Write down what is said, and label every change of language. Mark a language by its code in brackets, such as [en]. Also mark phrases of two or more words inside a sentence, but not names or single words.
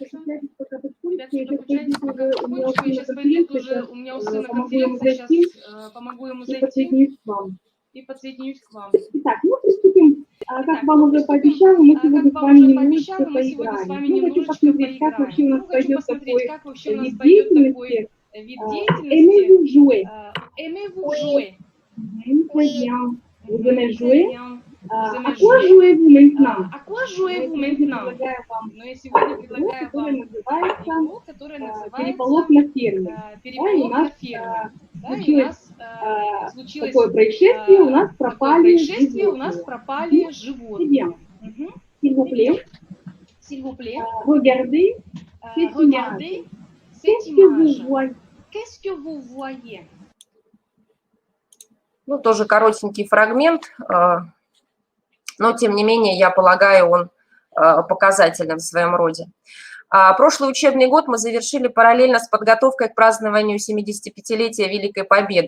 [ru] Ребята, подключайтесь, пока потихонечку. Я сейчас пойду тоже, у меня у сына конференция, сейчас помогу ему зайти и подсоединюсь к вам. Итак, мы приступим. Как вам уже пообещала, мы сегодня с вами немножечко поиграем. Мы хотим посмотреть, как вообще у нас пойдет такой вид деятельности. [fr] Aimez-vous jouer? Aimez-vous jouer? Très bien. Vous aimez jouer? À quoi jouez-vous maintenant? À quoi jouez-vous maintenant? [ru] Но я сегодня предлагаю вам игру, которая называется «Переполох на ферме». «Переполох на ферме». Да, и у нас случилось такое происшествие, у нас пропали животные. [fr] S'il vous plaît. S'il vous plaît. Regardez cette image. Qu'est-ce que vous voyez? [ru] Ну, тоже коротенький фрагмент, но, тем не менее, я полагаю, он показательным в своем роде. Прошлый учебный год мы завершили параллельно с подготовкой к празднованию 75-летия Великой Победы.